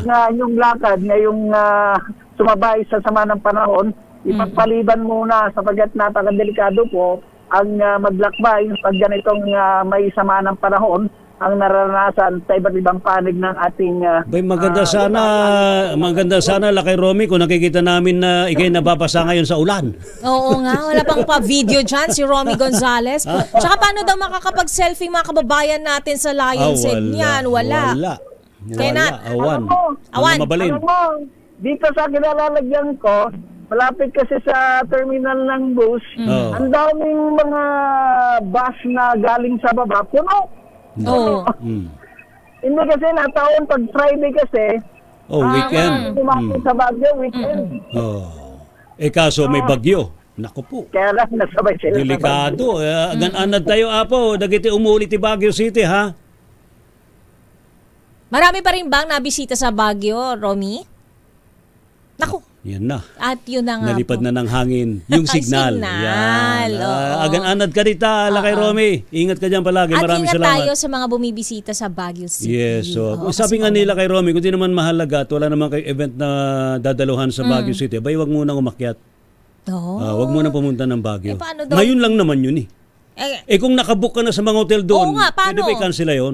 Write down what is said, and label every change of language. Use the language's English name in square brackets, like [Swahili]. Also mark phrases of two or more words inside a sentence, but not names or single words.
[Filipino] Yung lakad ngayong sumabay sa sama ng panahon, ipagpaliban muna sapagkat napakadelikado po ang maglakbay pag ganitong may sama ng panahon ang naranasan sa iba't ibang panig ng ating maganda sana Lakay Romy kung nakikita namin na ikay nababasa ngayon sa ulan. Oo nga, wala pang pa-video dyan si Romy Gonzales. Tsaka paano daw makakapag-selfie mga kababayan natin sa Lion's Head niyan? Wala. [Iloko] Awan. Mabalin. [Filipino] Dito sa kinalalagyan ko, malapit kasi sa terminal ng bus, ang daming mga bus na galing sa baba, puno. Hindi kasi nataon pag Friday kasi weekend. Tumakbo sa Baguio, weekend. Kaso may bagyo. Naku po. Kaya lang nasabay sila. [Iloko] Delikado. Gananad tayo, Apo. Dagiti umulit ti Baguio City, ha? [Filipino] Marami pa rin bang nabisita sa Baguio, Romy? Naku. Yan na. At yun na nga nalipad po. na ng hangin. Yung signal. Signal. [Iloko] Agan-anad ka rita, Lakay Romy. [Filipino] Ingat ka dyan palagi. Maraming salamat. salamat. At ingat tayo sa mga bumibisita sa Baguio City. Yes. So, sabi nga nila kay Romy, kung di naman mahalaga at wala naman kay event na dadaluhan sa Baguio City, wag muna umakyat. Wag muna pumunta ng Baguio. Ngayon lang naman yun kung nakabook ka na sa mga hotel doon, pwede ba i-cancel yun?